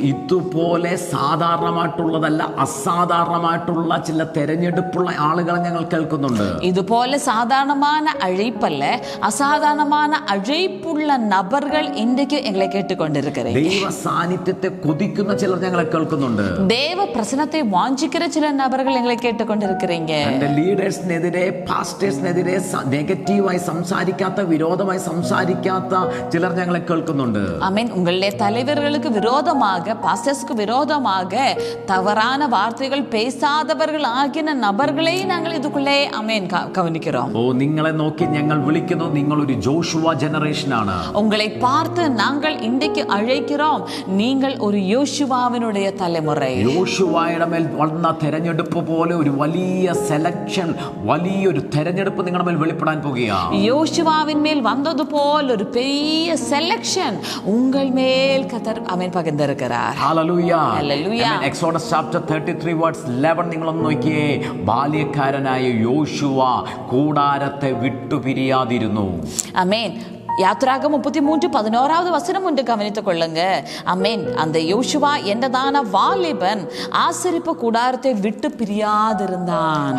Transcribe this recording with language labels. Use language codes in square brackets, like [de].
[ml] ഇതുപോലെ സാധാരണമായിട്ടുള്ളതല്ല, അസാധാരണമായിട്ടുള്ള ചില തെരഞ്ഞെടുപ്പുള്ള ആളുകളെ ഞങ്ങൾ കേൾക്കുന്നുണ്ട്. [ta] ഇതുപോലെ സാധാരണமான அழைப்பல்ல, அசாதாரணமான அழைப்புள்ள நபர்கள் இன்றைக்கு எங்களை கேட்டுக்கொண்டிருக்கிறீங்க. [ml] ദൈവ സാന്നിധ്യത്തെ കൊതിക്കുന്ന ചിലർ ഞങ്ങളെ കേൾക്കുന്നുണ്ട്. [ta] தேவ பிரசன்னத்தை வாஞ்சிக்கிற சில நபர்கள் எங்களை கேட்டுக்கொண்டிருக்கிறீங்க. [ml] എന്റെ ലീഡേഴ്സിനെതിരെ, പാസ്റ്റേഴ്സിനെതിരെ നെഗറ്റീവായി സംസാരിക്കാത്ത, വിരോധമായി സംസാരിക്കാത്ത ചിലർ ഞങ്ങളെ കേൾക്കുന്നുണ്ട്. [ta] உங்களுடைய தலைவர்களுக்கு விரோதமாக, பாஸ்டர்ஸ்க்கு விரோதமாக தவறான வார்த்தைகள் பேசாதவர்கள் ஆகின நபர்களை நாங்கள் இதுக்குள்ளே கவனிக்கிறோம். [ml] നിങ്ങളെ നോക്കി ഞങ്ങൾ വിളിക്കുന്നു, നിങ്ങൾ ഒരു ജോഷുവ ജനറേഷൻ ആണ്. [ta] உங்களை பார்த்து நாங்கள் இன்றைக்கு அழைக்கிறோம், நீங்கள் ஒரு யோசுவாவினுடைய தலைமுறை. [ml] യോശുവയുടെ മേൽ വന്ന തെരഞ്ഞെടുപ്പ് പോലെ ഒരു വലിയ സെലക്ഷൻ, വലിയൊരു തെരഞ്ഞെടുപ്പ് നിങ്ങളുടെ മേൽ വെളിപ്പെടാൻ പോകുകയാണ്. [ta] யோசுவாவின் மேல் வந்தது போல் ஒரு பெரிய செலக்ஷன் உங்கள் மேல் கர்த்தர் പകർന്നിരിக்கிறார். [ml] Hallelujah. Hallelujah. [en] exodus chapter 33 verse 11 [ml] നിങ്ങളൊന്ന് നോക്കിയേ. ബാല്യക്കാരനായ യോശുവ കൂടാരത്തെ വിട്ടുപിരിയാതിരുന്നു. ആമേൻ. [ta] யாத்திராகம் 33:11 வசனம் ஒன்று கவனித்துக் கொள்ளுங்க. அந்த யோசுவா என்றதான வாலிபன் ஆசரிப்பு கூடாரத்தை விட்டு பிரியாதிருந்தான்.